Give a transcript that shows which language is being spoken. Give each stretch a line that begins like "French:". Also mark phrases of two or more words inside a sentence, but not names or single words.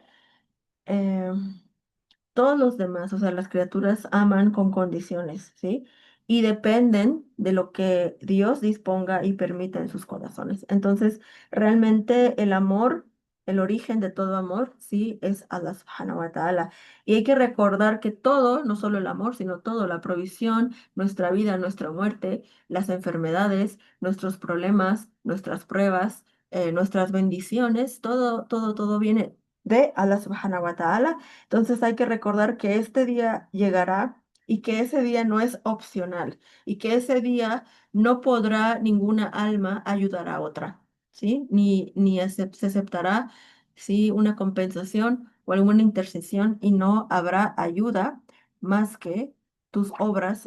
Spanish: Eh, Todos los demás, o sea, las criaturas aman con condiciones, ¿sí? Y dependen de lo que Dios disponga y permita en sus corazones. Entonces, realmente el amor, el origen de todo amor, sí, es Allah
Arabic: سبحانه وتعالى.
Spanish: Y hay que recordar que todo, no solo el amor, sino todo, la provisión, nuestra vida, nuestra muerte, las enfermedades, nuestros problemas, nuestras pruebas, nuestras bendiciones, todo, todo, todo viene de Allah
Arabic: سبحانه وتعالى.
Spanish: Entonces hay que recordar que este día llegará y que ese día no es opcional y que ese día no podrá ninguna alma ayudar a otra, ¿sí? Se aceptará, ¿sí? Una compensación o alguna intercesión y no habrá ayuda más que tus obras.